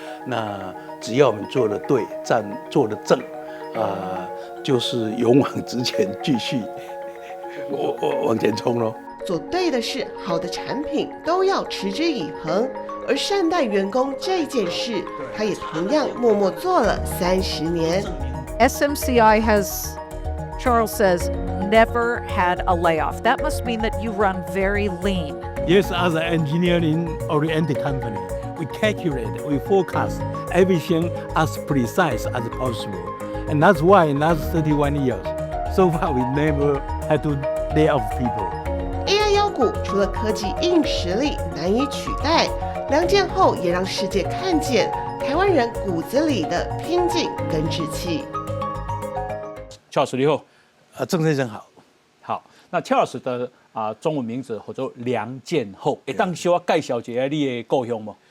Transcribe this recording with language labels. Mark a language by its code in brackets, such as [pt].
[zh] 那只要我们做的对，做的正，就是勇往直前，继续往前冲咯。做对的事，好的产品都要持之以恒。而善待员工这件事，他也同样默默做了30年。 [en] SMCI has, Charles says, never had a layoff. That must mean that you run very lean. Yes, as an engineering-oriented company, we calculate, we forecast everything as precise as possible. And that's why in the last 31 years, so far we never had to lay off people. [zh] AI 妖股除了科技硬实力难以取代，梁建厚也让世界看见台湾人骨子里的拼劲跟志气。邱老师你好。郑先生好。好，那邱老师的中文名字叫做梁建厚，当小我介绍一下你的故乡吗？